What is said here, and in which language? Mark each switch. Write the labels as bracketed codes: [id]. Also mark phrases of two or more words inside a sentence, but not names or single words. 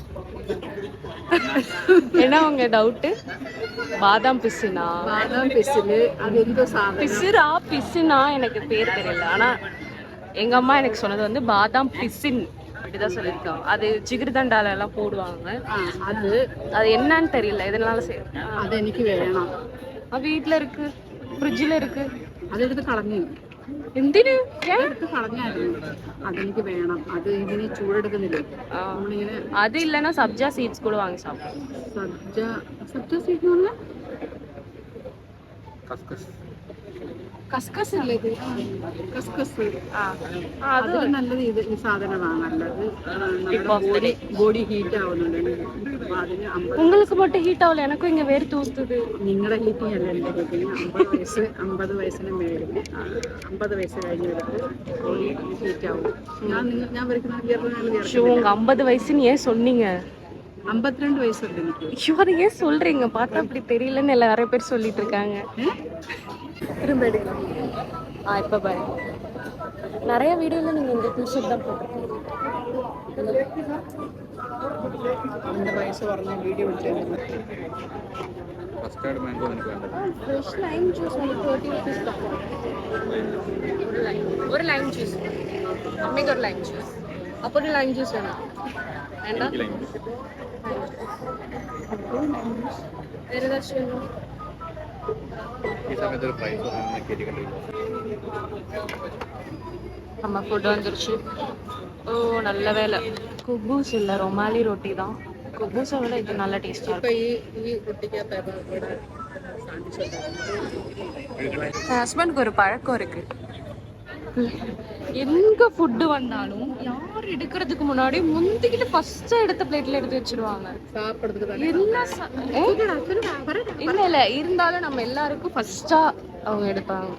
[ta] ஏன்னா அவங்க டவுட்டு பாதாம் பிசுனா, பிசுனா எனக்கு பேர் தெரியல. ஆனால் எங்கள் அம்மா எனக்கு சொன்னது வந்து பாதாம் பிசின் அப்படிதான் சொல்லியிருக்காங்க. அது ஜிகிர்தண்டால எல்லாம் போடுவாங்க. அது என்னன்னு தெரியல, எதனால செய்யணும். அது எனக்கு வேணாம். வீட்டில் இருக்கு, ഫ്രിഡ്ജിൽ இருக்கு. [ml] അതെടുത്ത് കളഞ്ഞു. എന്തിന് എടുത്ത് കളഞ്ഞായിരുന്നു. അതെനിക്ക് വേണം. അത് ഇങ്ങനെ ചൂടെടുക്കുന്നില്ല. നമ്മളിങ്ങനെ [ta] அது இல்லைன்னா சப்ஜா சீட்ஸ் கூட வாங்கி சாப்பிடும். [ml] സബ്ജ സീഡ് എന്ന് പറഞ്ഞാൽ കസ്കസ് അല്ലേ? ഇത് കസ്കസ്. അത് നല്ലത്. ഈ സാധനമാണ് നല്ലത്. [en] body heat [ml] ആവുന്നുണ്ട്. [ta] உங்களுக்கு மட்டும் ஹீட் ஆகல, எனக்கும் இங்க வேர்த்து ஊத்துது. [ml] നിങ്ങളുടെ ഹീറ്റിംഗ് അല്ല എൻ്റെ ഹീറ്റിംഗ്. 50 വയസ്സിന് മേളിൽ 50 വയസ്സ് കഴിഞ്ഞവർക്ക് [en] body heat [ml] ആവും. ഞാൻ വരയ്ക്കുന്ന [ta] உங்க 50 வயசுன்னு ஏன் சொன்னீங்க? [ml] 52 வயசுണ്ട് എനിക്ക്. [ta] ஐயோ, அதை ஏன் சொல்றீங்க? பார்த்தா அப்படி தெரியலன்னு நிறைய பேர் சொல்லிட்டு இருக்காங்க. திரும்ப எடுக்கலாம். இப்போ பாருங்க, நிறைய வீடியோவில் நீங்கள் இந்த டிஷர்ட் தான் போட்டிருக்கீங்க. [ml] എൻ്റെ വയസ്സ് പറഞ്ഞ വീഡിയോ വിളിച്ചു. [en] custard mango [ml] എനിക്ക് വേണ്ടത്. [en] fresh lime juice [ta] வந்து 30 rupees தான். ஒரு [en] lime juice. [ta] அம்மிக்கு ஒரு [en] lime juice. [ta] அப்போ ஒரு [en] lime juice [ta] வேணும். வேண்டாம். வேறு ஏதாச்சும் வேணும்? [ml] ഈ സമയത്ത് ഒരു പ്രൈസ് കേട്ടിട്ടുണ്ടോ? [ta] நம்ம ஃபுட் வந்துருச்சு. ஓ நல்ல வேலை. குப்பூஸ் இல்லை, ரொமாலி ரொட்டி தான். குப்பூஸை விட இது நல்ல டேஸ்டாக இருக்கும். [ml] ഈ കുട്ടിക്കകത്ത് [ta] ஹஸ்பண்டுக்கு ஒரு பழக்கம் இருக்குது. இருக்கு. எங்க ஃபுட்டு வந்தாலும் யார் எடுக்கிறதுக்கு முன்னாடி முந்திக்கிட்டு ஃபர்ஸ்ட் எடுத்த பிளேட்ல எடுத்து வச்சிருவாங்க. சாப்பிடுறதுக்கு இல்ல இல்ல இருந்தாலும் நம்ம எல்லாருக்கும் ஃபர்ஸ்டா அவங்க எடுப்பாங்க.